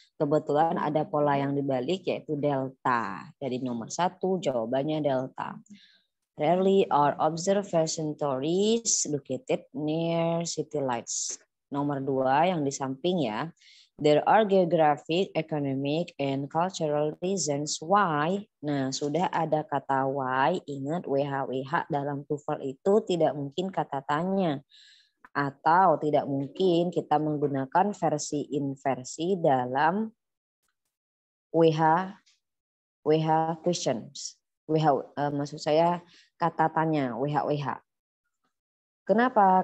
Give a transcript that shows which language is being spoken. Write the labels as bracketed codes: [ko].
[id] Kebetulan ada pola yang dibalik yaitu delta. Jadi nomor 1 jawabannya delta. [en] Rarely are observatories located near city lights. [id] Nomor 2 yang di samping ya. [en] There are geographic, economic, and cultural reasons why. [id] Nah, sudah ada kata why. Ingat WH dalam TOEFL itu tidak mungkin kata tanya. Atau tidak mungkin kita menggunakan versi inversi dalam WH questions. Maksud saya kata tanya WH. Kenapa?